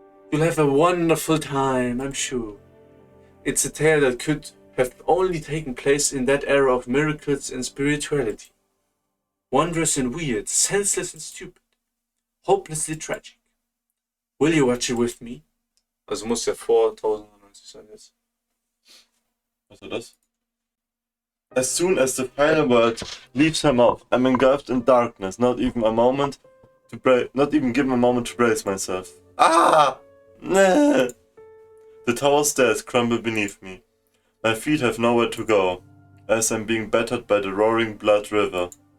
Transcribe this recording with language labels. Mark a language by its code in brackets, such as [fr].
[en] You'll have a wonderful time, I'm sure. It's a tale that could have only taken place in that era of miracles and spirituality. Wondrous and weird, senseless and stupid. Hopelessly tragic. Will you watch it with me? [de] Also muss ja vor 1090 sein jetzt. Was war das? [en] As soon as the final word leaves her mouth, I'm engulfed in darkness, not even given a moment to brace myself. Ah! Nah. The tall stairs crumble beneath me. My feet have nowhere to go, as I'm being battered by the roaring blood river.